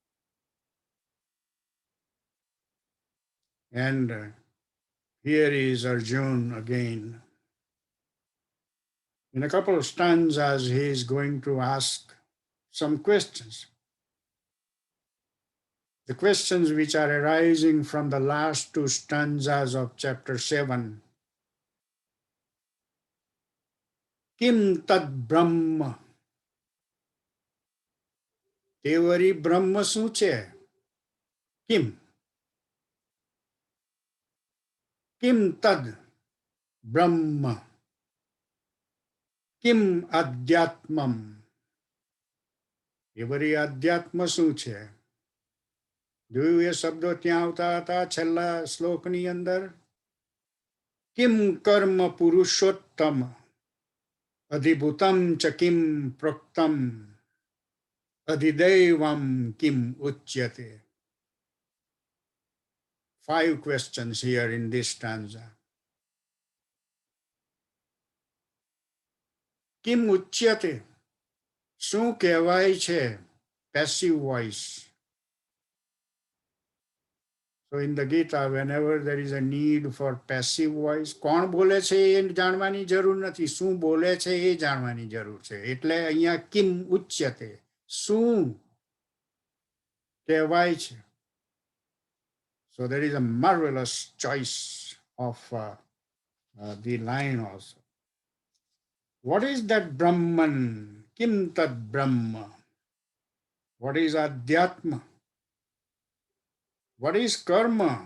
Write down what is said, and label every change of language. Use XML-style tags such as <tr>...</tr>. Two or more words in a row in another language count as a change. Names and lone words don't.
<en>And here is Arjun again. In a couple of stanzas, he is going to ask some questions. The questions which are arising from the last two stanzas of chapter 7.</en> <sa>किं तद् ब्रह्म?</sa> <gu>તેવરી બ્રહ્મ શું છે?</gu> <sa>किम्? किं तद् ब्रह्म? किम् अध्यात्मम्?</sa> <gu>એવરી આધ્યાત્મ શું છે? જોયું એ શબ્દો ત્યાં આવતા હતા છેલ્લા શ્લોકની અંદર.</gu> <sa>किम् कर्म पुरुषोत्तम अधिभूतम् च किम् प्रोक्तम् अधिदैवम् किम् उच्यते.</sa> <en>5 questions here in this stanza.</en> <sa>किम् उच्यते?</sa> <gu>શું કહેવાય છે?</gu> <en>Passive voice. So in the Gita, whenever there is a need for passive voice,</en> <gu>કોણ બોલે છે એ જાણવાની જરૂર નથી, શું બોલે છે એ જાણવાની જરૂર છે. એટલે અહીંયા</gu> <sa>किम् उच्यते,</sa> <gu>શું કહેવાય છે.</gu> <en>So there is a marvelous choice of the line also. What is that Brahman?</en> <sa>किं तद् ब्रह्म?</sa> <en>What is Adhyatma? What is karma?</en>